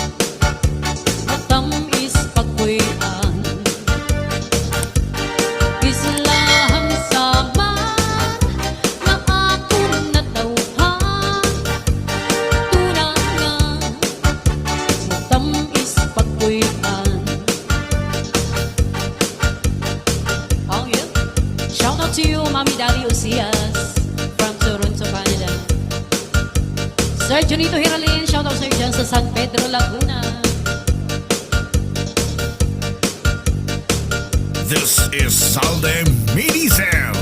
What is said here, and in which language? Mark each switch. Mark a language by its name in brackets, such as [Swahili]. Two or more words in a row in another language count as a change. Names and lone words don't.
[Waray] Matamis pagkuyan Islahan Samar Nga akon natawhan Tuna nga Matamis pagkuyan [English] Oh yeah. Shout out to you, Mami Daddy Osias from Toronto, Canada. [Filipino] Sir Junito Hiralin, [English] shout out [Filipino] sa'yo dyan sa San Pedro, Laguna. [English] This is Salde Mini Sound.